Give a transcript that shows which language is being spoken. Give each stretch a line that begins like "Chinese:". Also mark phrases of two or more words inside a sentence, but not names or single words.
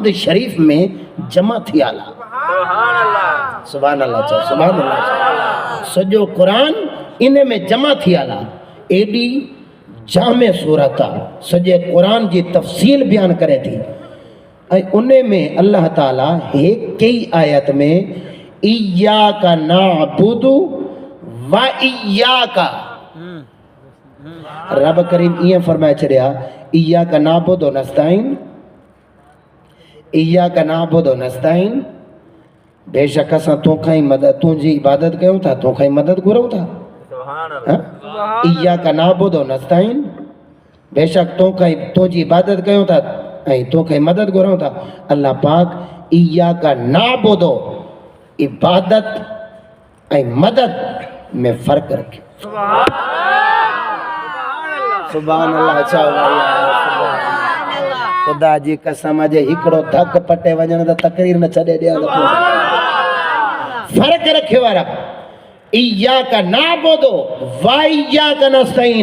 Sindhi: शरीफ़ में जमा थियल आहे
Arabic: سبحان الله
Sindhi: चओ
Arabic: سبحان الله
Sindhi: सॼो क़ुर इन में जमा थियल आहे एॾी जामे सूरत आहे सॼे क़ुर जी तफ़सील बयान करे थी ऐं उन में अल्लाह ताला हिकु ई आयत में
Arabic: إياك نعبد وإياك
Sindhi: रब करीम ईअं फरमाए छॾिया
Arabic: إياك نعبد ونستعين إياك نعبد ونستعين
Sindhi: बेशक असां तोखां ई मदद तुंहिंजी इबादत कयूं था तोखां ई मदद घुरूं था
Arabic: إياك نعبد ونستعين
Sindhi: बेशक तो कहीं तुझी इबादत कयूं था ऐं तो कहीं मदद घुरूं था। अल्लाह पाक
Arabic: إياك نعبد
Sindhi: इबादत ऐं मदद में फ़र्क़ रखे।
Arabic: سبحان الله
Sindhi: चओ ख़ुदा जी कसम जे हिकिड़ो धक पटे वञण त तकरीर न छॾे ॾियां त फ़र्क़ रखे वारा
Arabic: إياك نعبد وإياك نستعين.